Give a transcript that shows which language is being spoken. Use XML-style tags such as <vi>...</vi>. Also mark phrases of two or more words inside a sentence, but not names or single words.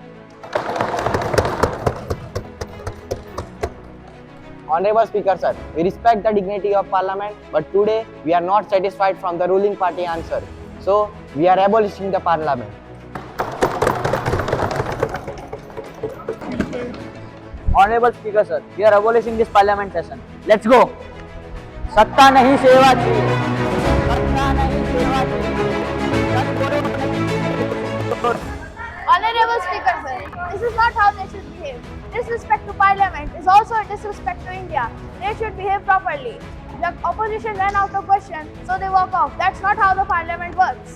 <en>Honorable Speaker Sir, we respect the dignity of Parliament, but today we are not satisfied from the ruling party answer. So we are abolishing the Parliament. Honorable Speaker Sir, we are abolishing this parliament session. Let's go.</en> <mr>सत्ता नहीं सेवाची, सत्ता नहीं सेवाची,</mr> <en>Honorable Speaker Sir, this is not how they should behave. Disrespect to Parliament is also a disrespect to India. They should behave properly. The opposition ran out of questions, so they walk off. That's not how the Parliament works.</en>